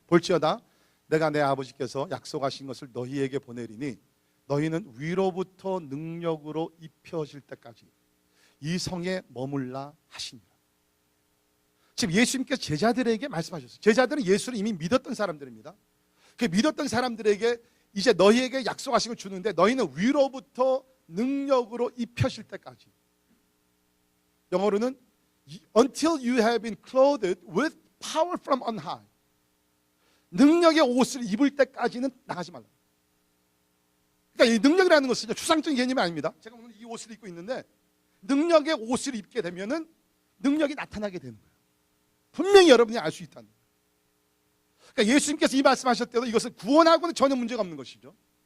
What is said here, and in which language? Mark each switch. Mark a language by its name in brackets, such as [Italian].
[Korean] 볼지어다 내가 내 아버지께서 약속하신 것을 너희에게 보내리니 너희는 위로부터 능력으로 입혀질 때까지 이 성에 머물라 하시니라. 지금 예수님께서 제자들에게 말씀하셨어요. 제자들은 예수를 이미 믿었던 사람들입니다. 그 믿었던 사람들에게 이제 너희에게 약속하신 걸 주는데 너희는 위로부터 능력으로 입혀질 때까지. 영어로는 [English] until you have been clothed with power from on high. [Korean] 능력의 옷을 입을 때까지는 나가지 말라. 그러니까 이 능력이라는 것은 추상적인 개념이 아닙니다. 제가 오늘 이 옷을 입고 있는데 능력의 옷을 입게 되면은 능력이 나타나게 되는 거예요. 분명히 여러분이 알 수 있다는 거예요. 그러니까 예수님께서 이 말씀하셨을 때도 이것은 구원하고는 전혀 문제가 없는 것이죠.